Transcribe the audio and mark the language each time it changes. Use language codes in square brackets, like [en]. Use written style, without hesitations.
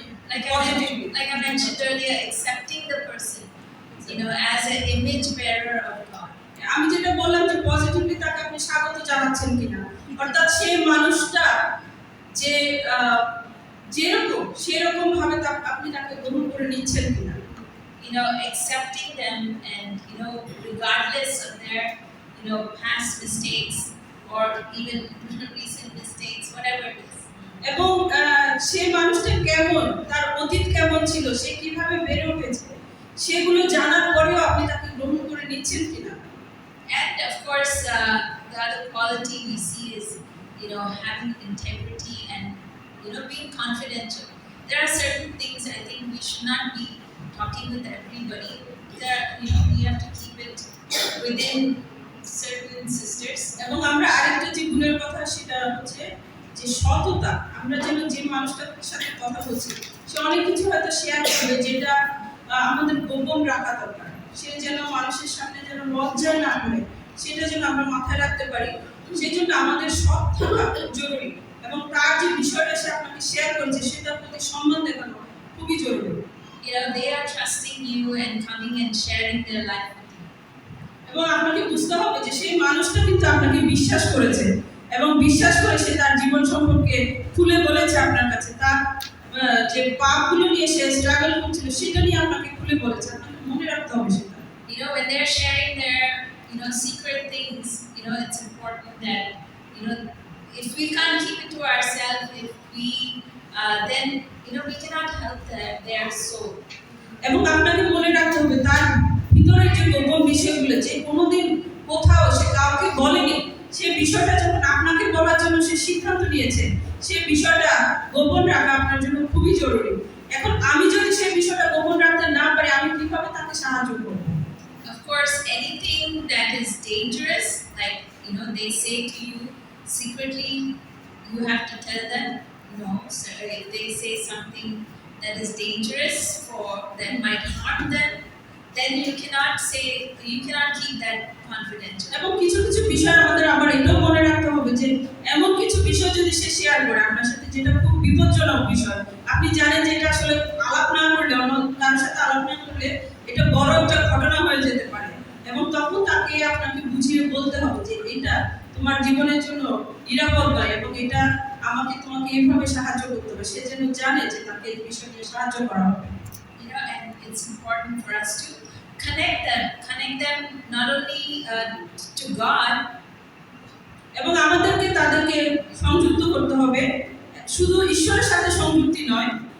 [en] Like I mentioned earlier, accepting the person, as an image bearer of God. [bn] আমি যেটা বললাম যে positively তাকে আপনি স্বাগত জানাচ্ছেন কিনা, অর্থাৎ সেই মানুষটা যে যেরকম সেরকম ভাবে আপনি তাকে গ্রহণ করে নিচ্ছেন কিনা। [en] Accepting them and, regardless of their, past mistakes or even recent mistakes, whatever it is. [bn] এবং সেই মানুষটা কেমন, তার অতীত কেমন ছিল, সে কিভাবে বেড়ে উঠেছে, সেগুলো জানার পরেও আপনি তাকে গ্রহণ করে নিচ্ছেন কিনা। [en] And of course, the other quality we see is, having integrity and, being confidential. There are certain things I think we should not be talking with everybody. We have to keep it within certain sisters. [bn] এবং আমরা আরেকটা যে গুণের কথা সেটা হচ্ছে যে সততা। আমরা যেন যে মানুষটার সাথে কথা বলছি সে অনেক কিছু হয়তো শেয়ার করবে যেটা আমাদের গোপন রাখা দরকার, সে যেন মানুষের সামনে যেন লজ্জায় না করে, সেটা যেন আমরা মাথায় রাখতে পারি। সেই জন্য আমাদের সৎ থাকা জরুরি এবং তার যে বিষয়টা সে আপনাকে শেয়ার করছে সেটার প্রতি সম্মান দেখানো খুবই জরুরি। [en] They are trusting you and coming and sharing their life with you. [bn] এবং আপনাকে বুঝতে হবে যে সেই মানুষটা কিন্তু আপনাকে বিশ্বাস করেছে এবং বিশ্বাস করে সে তার জীবন সম্পর্কে খুলে বলেছে আপনার কাছে, তার যে পাপগুলো নিয়ে সে স্ট্রাগল করছিল সেটা নিয়ে আপনাকে খুলে বলেছে। আপনাকে মনে রাখতে হবে সেটা। [en] When they're sharing their, secret things, it's important that, if we can't keep it to ourselves, if we, then, we cannot help their soul. [bn] এবং আপনাকে মনে রাখতে হবে তার ভিতরের যে গোপন বিষয়গুলো যে কোনোদিন কোথাও সে কাউকে বলেনি, সে বিষয়টা যখন আপনাকে বলার জন্য সে সিদ্ধান্ত নিয়েছে, সে বিষয়টা গোপন রাখা আপনার জন্য খুবই জরুরি। এখন আমি যদি সেই বিষয়টা গোপন রাখতে না পারি, আমি কিভাবে তাকে সাহায্য করব? [en] Of course, anything that is dangerous, like, they say to you secretly, you have to tell them no. So if they say something that is dangerous that might harm them, then you cannot keep that confidential. [bn] এবং কিছু কিছু বিষয় আমাদের আবার এটাও মনে রাখতে হবে যে এমন কিছু বিষয় যদি সে শেয়ার করে আপনার সাথে যেটা খুব বিপজ্জনক বিষয়, আপনি জানেন যে এটা আসলে আলাপ না করলে, অন্য তার সাথে আলাপ না করলে এটা বড় একটা ঘটনা হয়ে যেতে পারে, এবং তখন তাকে আপনাকে বুঝিয়ে বলতে হবে যে এটা তোমার জীবনের জন্য নিরাপদ নয় এবং এটা তোমাকে এইভাবে সাহায্য করতে হবে, সে যেন জানে যে তাকে এই বিষয় নিয়ে সাহায্য করা হবে। [en] And it's important for us to connect them not only to God, [bn] এবং আমাদেরকে তাদেরকে সংযুক্ত করতে হবে, শুধু ঈশ্বরের সাথে সংযুক্তি নয়,